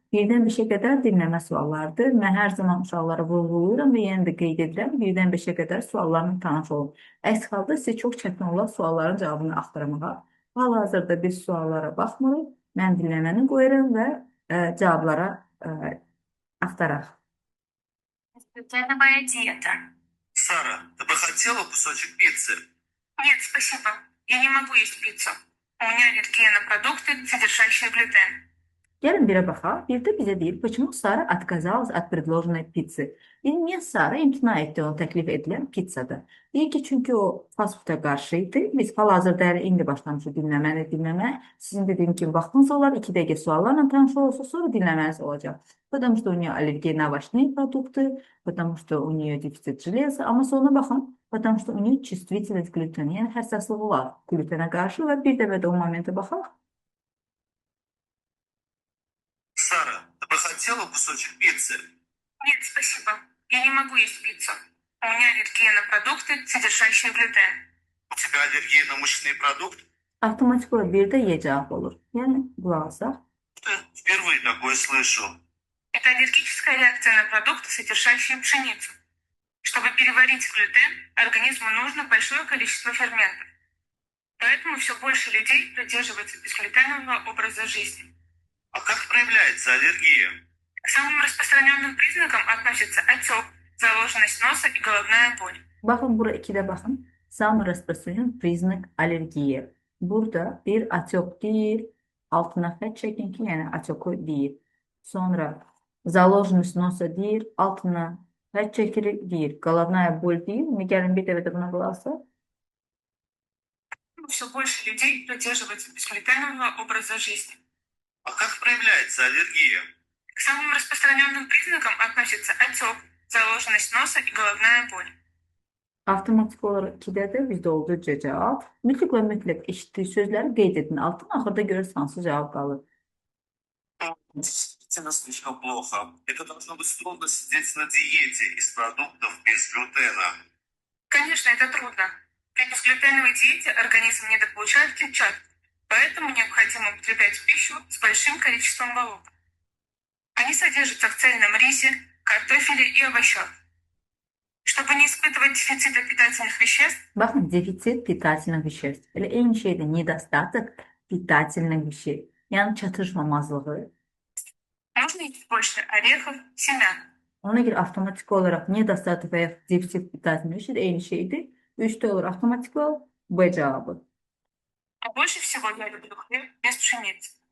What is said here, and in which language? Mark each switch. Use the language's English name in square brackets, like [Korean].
[Azerbaijani] Birdən 5-ə qədər dinləmə suallarıdır. Mən hər zaman uşaqlara vurğulayıram və yenə də qeyd edirəm. Birdən 5-ə qədər suallarla tanış olun. Əks halda sizə çox çətin olar sualların cavabını axtarmağa. Hal-hazırda biz suallara baxmırıq. Mən dinləməni qoyuram və cavablara axtaraq. [Russian] Это новая диета. Сара, ты бы хотела кусочек пиццы? Нет, спасибо. Я не могу есть пиццу. У меня аллергия на продукты, содержащие глютен. [Azerbaijani] Gəlin birə baxaq. Bir də bizə deyir, [Russian] почему Sara отказалась от предложенной pizza? [Azerbaijani] Niyə Sara imtina etdi o təklif edilən pizzada? Deyir ki, çünki o fast food'a qarşı idi. Biz hal-hazırda indi başlamışıq dinləməyə. Sizin dediyim kimi vaxtınız olar, 2 dəqiqə suallarla tanış olursunuz, sonra dinləməniz olacaq. [Russian] Потому что у нее аллергия на овощные продукты, потому что у нее дефицит железа, [Azerbaijani] amma sonra baxın, [Russian] потому что у нее чувствительность к glютена, [Azerbaijani] yəni həssaslığı var glutenə qarşı və bir dəfə də o momentə baxaq. [Russian] Сара, ты бы хотела кусочек пиццы? Нет, спасибо. Я не могу есть пиццу. У меня аллергия на продукты, содержащие глютен. У тебя аллергия на мучные продукты? [Azerbaijani] Avtomatik olaraq bir də Y cavab olur. Yəni qulaq asaq. [Russian] Впервые такое слышу. Это аллергическая реакция на продукты, содержащие пшеницу. Чтобы переварить глютен, организму нужно большое количество ферментов. Поэтому все больше людей придерживаются безглютенового образа жизни. А как проявляется аллергия? К самым распространенным признакам относятся отек, заложенность носа и головная боль. [Azerbaijani] Baxın, bura 2-də baxın. [Russian] Самый распространен признак аллергии. [Azerbaijani] Burada bir atyok deyil, altına xət çəkin ki, yəni atyoku deyil. Sonra [Russian] заложенность носа [Azerbaijani] deyil, altına xət çəkirik deyil. [Russian] Головная боль [Azerbaijani] deyil. Gəlin bir dəfə də buna qulaq asaq. [Russian] Все больше людей придерживаются безглютенового образа жизни. А как проявляется аллергия? К самым распространенным признакам относятся отек, заложенность носа и головная боль. [Azerbaijani] Avtomatik olaraq 2-də də bizdə olduğu cavab. Mütləq və mütləq eşitdiyi sözləri qeyd edin. Altına axırda görürsünüz hansı cavab qalır. [Russian] Действительно слишком плохо. Это должно быть трудно сидеть на диете из продуктов без глютена. Конечно, это трудно. При безглютеновой диете организм недополучает клетчатку, поэтому необходимо употреблять пищу с большим количеством волокон. Они содержатся в цельном рисе, картофеле и овощах. Чтобы не испытывать дефицита питательных веществ, [Azerbaijani] Baxın, defisit [Russian] питательных веществ. [Azerbaijani] Elə eyni şeydir, [Russian] недостаток питательных веществ. [Azerbaijani] Yəni çatışmamazlığı. [Russian] нужно есть больше орехов, семян. [Azerbaijani] Ona görə avtomatik olaraq [Russian] недостаток [Azerbaijani] və ya defisit [Russian] питательных веществ [Azerbaijani] eyni şeydir. 3-də olur avtomatik olaraq B cavabı. [Russian] А больше всего я люблю хлеб без пшеницы.